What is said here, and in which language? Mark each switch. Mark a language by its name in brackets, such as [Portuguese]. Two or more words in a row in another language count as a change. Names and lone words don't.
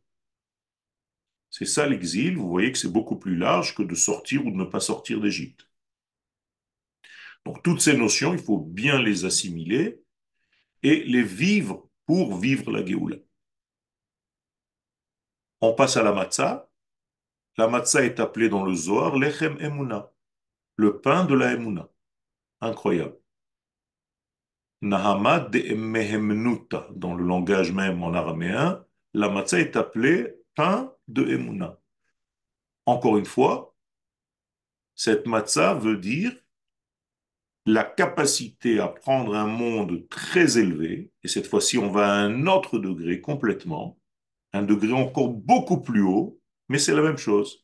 [French] C'est ça l'exil, vous voyez que c'est beaucoup plus large que de sortir ou de ne pas sortir d'Égypte. Donc toutes ces notions, il faut bien les assimiler et les vivre pour vivre la Géoula. On passe à la matzah. La matzah est appelée dans le Zohar [Hebrew] לחם אמונה, [French] le pain de la emuna. Incroyable. [Aramaic] נהמא דמהימנותא, [French] dans le langage même en araméen, la matzah est appelée pain de emuna. Encore une fois, cette matzah veut dire la capacité à prendre un monde très élevé, et cette fois-ci on va à un autre degré complètement, un degré encore beaucoup plus haut, mais c'est la même chose.